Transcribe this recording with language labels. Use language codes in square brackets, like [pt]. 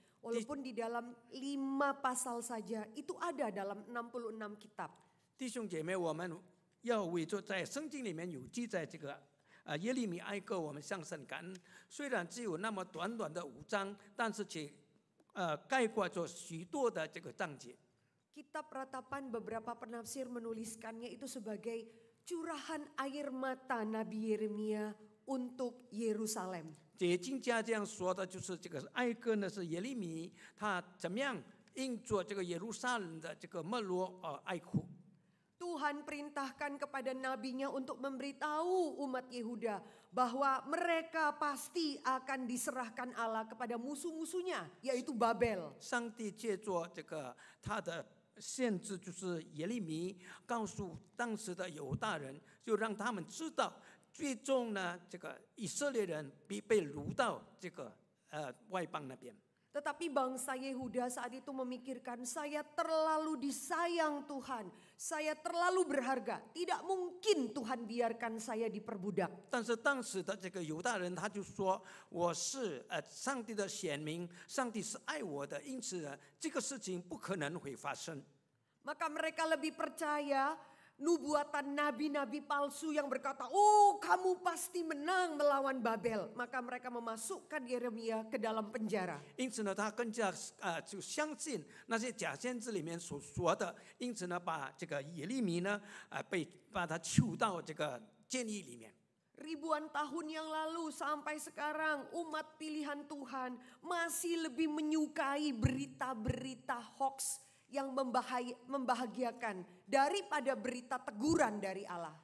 [id] Walaupun di dalam 5 pasal saja, itu ada dalam 66 kitab. [zh] 弟兄姐妹，我们要为着在圣经里面有记载这个耶利米哀歌，我们向神感恩。虽然只有那么短短的5章，但是却概括着许多的这个章节。 [id] Kitab Ratapan beberapa penafsir menuliskannya itu sebagai curahan air mata Nabi Yeremia untuk Yerusalem. [zh] 解经家这样说的，就是这个哀歌呢，是耶利米他怎么样应做这个耶路撒冷的这个没落哀哭。 [id] Tuhan perintahkan kepada nabinya untuk memberitahu umat Yehuda bahwa mereka pasti akan diserahkan Allah kepada musuh-musuhnya, yaitu Babel. [zh] 上帝借着这个他的先知，就是耶利米，告诉当时的犹大人，就让他们知道，最终呢，这个以色列人必被掳到这个外邦那边。 [id] Tetapi bangsa Yehuda saat itu memikirkan, saya terlalu disayang Tuhan, saya terlalu berharga, tidak mungkin Tuhan biarkan saya diperbudak. [zh] 但是当时的这个犹大人，他就说：“我是上帝的选民，上帝是爱我的，因此呢，这个事情不可能会发生。” [id] Maka mereka lebih percaya nubuatan nabi-nabi palsu yang berkata, oh kamu pasti menang melawan Babel. Maka mereka memasukkan Yeremia ke dalam penjara. [zh] 因此呢，他更加就相信那些假先知里面所说的，因此呢，把这个耶利米呢把他囚到这个监狱里面。 [id] Ribuan tahun yang lalu sampai sekarang umat pilihan Tuhan masih lebih menyukai berita-berita hoax yang membahagiakan daripada berita teguran dari Allah.